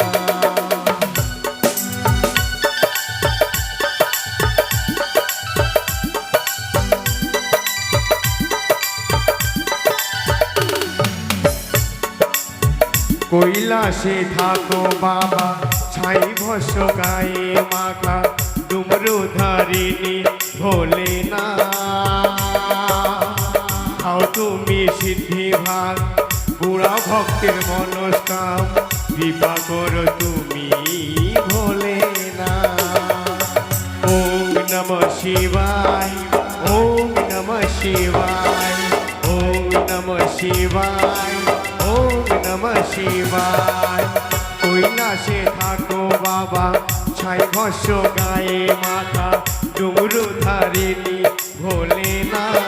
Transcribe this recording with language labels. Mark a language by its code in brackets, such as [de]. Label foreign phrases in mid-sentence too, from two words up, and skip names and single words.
[bn] কৈলাসে থাকো বাবা ছাই ভস্য গায়ে মাখা ডুমরু ধারিণী ভোলে না খাও তুমি সিদ্ধি ভাগ বুড়া ভক্তের মনস্কাম কৃপা করো তুমি ভোলে না [sa] ওম নমঃ শিবায় ওম নমঃ শিবায় ওম নমঃ শিবায় ওম নমঃ শিবায় [bn] কৈলাসে থাকো বাবা ছাই ভস্য গায়ে মাথা ডুমরু ধারিণী ভোলে না